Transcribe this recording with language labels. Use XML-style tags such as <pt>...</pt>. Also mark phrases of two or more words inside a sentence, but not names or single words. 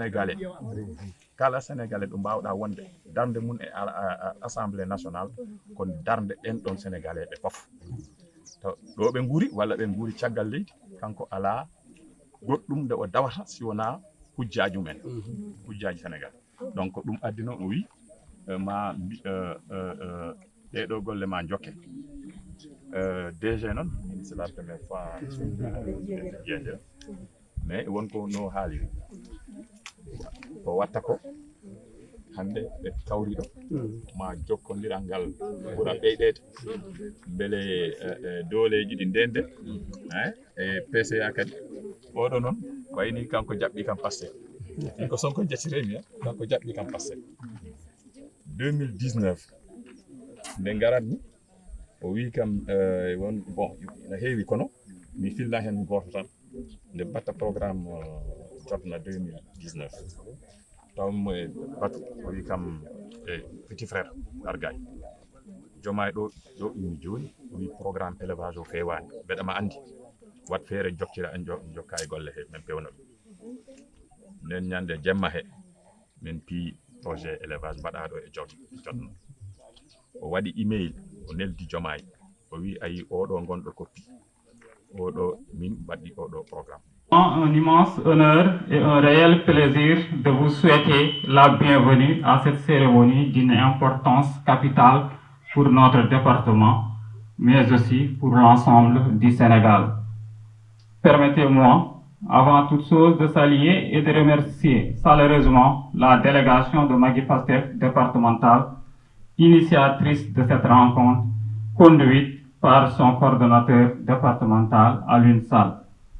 <ff>sénégalais ɗo mbawɗa wonde darde mum e</ff> <fr>assemblée nationale</fr> <ff>ko darde ɗen ɗon sénégalais ɓe foof to ɗo ɓe guuri walla ɓe guuri caggal leydi kanko ala goɗɗum nde o dawata si wona hujjaji mumen hujjaji Sénégal donc ɗum addi noon o wi ma ɗeɗo golle ma jokke DG noon</ff> <fr>c'est la première fois</fr> <ff>jeeje mais wonko no haaliri ko watta ko hande ɓe kawriɗo ma jokkodiral ngal ɓuura ɓeydede beele dooleji ɗi ndende e PCA kadi oɗo noon wayni kanko jaɓɓi kam Pastef ko Sonko jacciremi kanko jaɓɓi kam Pastef 2019 nde garatmi o wi kam won bon no heewi kono mi filla hen goto tan nde batta programme jotna 2019 tawmo e batu o wi kam</ff> <fr>petit frère</fr> <ff>Argaye Diomaye ɗo ɗummi joni o wi</ff> <fr>programme élevage</fr> <ff>o fewani mbeɗama andi wat feere jokkira en jokka e golle he min pewno ɗum nden ñande jemma he min pi</ff> <fr>projet élevage</fr> <ff>mbaɗaɗo e jotno o waɗi email o neldi Diomaye o wi ayi oɗo gonɗo koppi oɗo min mbaɗɗi oɗo programme.</ff> <fr>Un immense honneur et un réel plaisir de vous souhaiter la bienvenue à cette cérémonie d'une importance capitale pour notre département, mais aussi pour l'ensemble du Sénégal. Permettez-moi, avant toute chose, de saluer et de remercier chaleureusement la délégation de Macky Pastef départementale, initiatrice de cette rencontre, conduite par son coordonnateur départemental, Alioune Sall.</fr>